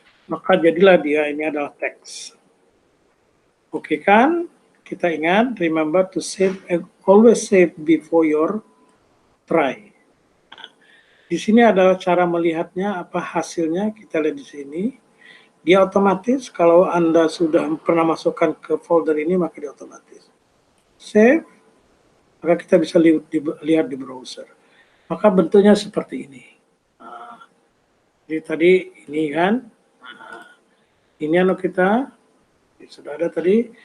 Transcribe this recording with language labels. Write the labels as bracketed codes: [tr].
[id] Maka jadilah dia ini adalah teks. Oke kan? Kita ingat, [en] remember to save, always save before your try. [id] Di sini adalah cara melihatnya, apa hasilnya, kita lihat di sini. Dia otomatis, kalau Anda sudah pernah masukkan ke folder ini, maka dia otomatis. Save, maka kita bisa lihat di browser. Maka bentuknya seperti ini. Nah, jadi tadi ini kan, nah, ini anu kita, sudah ada tadi.